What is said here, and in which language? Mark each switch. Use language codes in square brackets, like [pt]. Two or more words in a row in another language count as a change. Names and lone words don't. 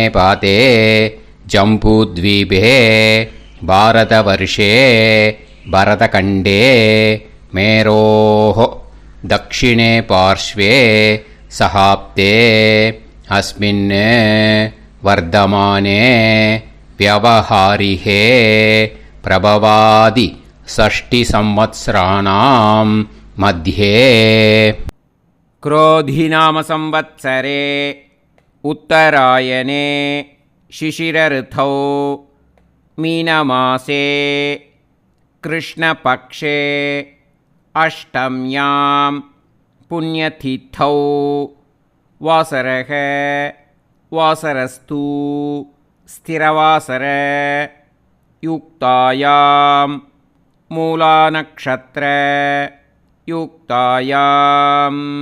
[sa] भरते जम्बूद्वीपे भारतवर्षे भरतखण्डे मेरोः दक्षिणे पार्श्वे शकाब्दे अस्मिन् वर्तमाने व्यावहारिके प्रभवादि षष्टि संवत्सराणां मध्ये. क्रोधिनाम संवत्सरे उत्तरायणे शिशिरऋतौ मीनमासे कृष्णपक्षे अष्टम्यां पुण्यतिथौ वासरः वासरस्तु स्थिरवासर युक्तायां मूलानक्षत्र युक्तायाम्.